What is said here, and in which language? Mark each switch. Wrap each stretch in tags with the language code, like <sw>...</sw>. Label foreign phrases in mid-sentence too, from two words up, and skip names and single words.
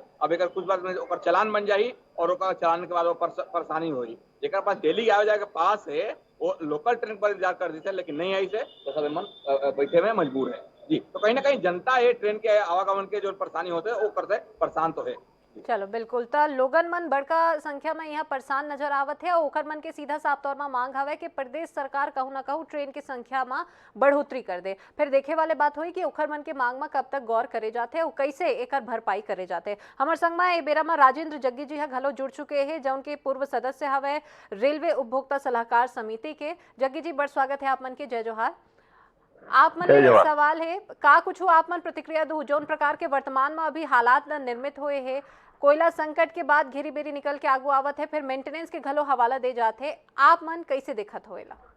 <hne>अब एक कुछ बार में चलान बन जाही और चलान के बाद वो परेशानी हुई। जेकर पास डेली आवे जाए के पास है वो लोकल ट्रेन पर इंतजार कर देते, लेकिन नहीं आई से तो सब मन बैठे में मजबूर है। जी, तो कहीं ना कहीं जनता है ट्रेन के आवागमन के जो परेशानी होते है वो करते परेशान तो है। चलो बिल्कुल तो लोगन मन बड़का संख्या में यहाँ परेशान नजर आवत है और ओकर मन के सीधा साफ तौर में मांग हवे कि प्रदेश सरकार कहूँ ना कहूँ ट्रेन की संख्या में बढ़ोतरी कर दे। फिर देखे वाले बात हुई कि ओकर मन के मांग में कब तक गौर करे जाते और कैसे एकर भरपाई करे जाते। हमार संग में ए बेरा में राजेंद्र जग्गी जी घलो जुड़ चुके हैं जो उनके पूर्व सदस्य हवे रेलवे उपभोक्ता सलाहकार समिति के। जग्गी जी बड़ स्वागत है आप मन के, जय जोहार। आप मन एक सवाल है का कुछ आप मन प्रतिक्रिया दो जो प्रकार के वर्तमान में अभी हालात निर्मित हुए हैं, कोयला संकट के बाद घेरी बेरी निकल के आगू आवत है, फिर मेंटेनेंस के घलो हवाला दे जाते, आप मन कैसे देखत होएला?</hne>